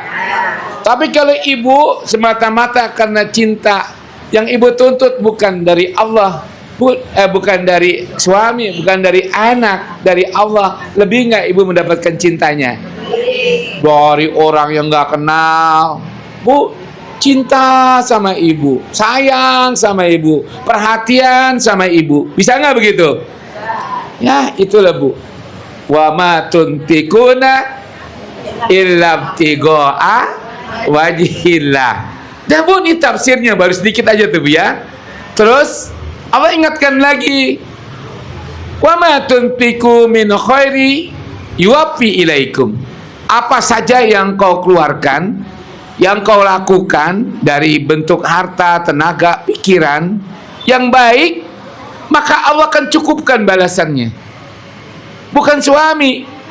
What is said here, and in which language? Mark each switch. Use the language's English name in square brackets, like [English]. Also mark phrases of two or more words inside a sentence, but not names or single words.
[Indonesian] Tapi kalau ibu semata-mata karena cinta, yang ibu tuntut bukan dari Allah, bukan dari suami, bukan dari anak, dari Allah, lebih nggak ibu mendapatkan cintanya? Dari orang yang nggak kenal, Bu, cinta sama ibu, sayang sama ibu, perhatian sama ibu. Bisa nggak begitu? Ya, itulah Bu. [Arabic] وما تنفقون إلا ابتغاء وجه الله. [Indonesian] Dan Bu, ini tafsirnya baru sedikit aja tuh Bu ya. Terus Allah ingatkan lagi, [Arabic] وما تنفقوا من خير يوف إليكم. [Indonesian] Apa saja yang kau keluarkan, yang kau lakukan dari bentuk harta, tenaga, pikiran yang baik, maka Allah akan cukupkan balasannya. Bukan suami.